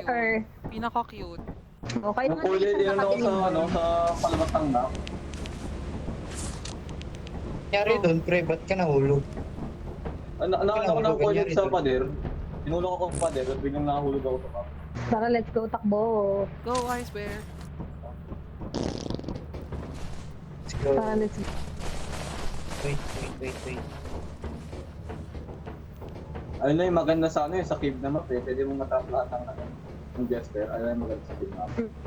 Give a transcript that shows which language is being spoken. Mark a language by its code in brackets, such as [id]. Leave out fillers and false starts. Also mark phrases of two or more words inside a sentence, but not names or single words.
[tl] yun. Pinaka-cute. O, kailangan Yung kulay din ako sa, ano, sa palamatang map. Nangyari doon, pre, ba't ka nahulog? Nakita ko ng kulay sa pader. Tinulong ako sa pader at biglang nakahulog ako sa map. Tara, [en] let's go, takbo. Go, Ice Bear. Let's go. Tara, let's go. Wait. [tl] Ayun na yung maganda sa ano yung sa cave na map eh. Pwede mong matap lahat ng ano, ng jester. Ayun na yung maganda sa cave map.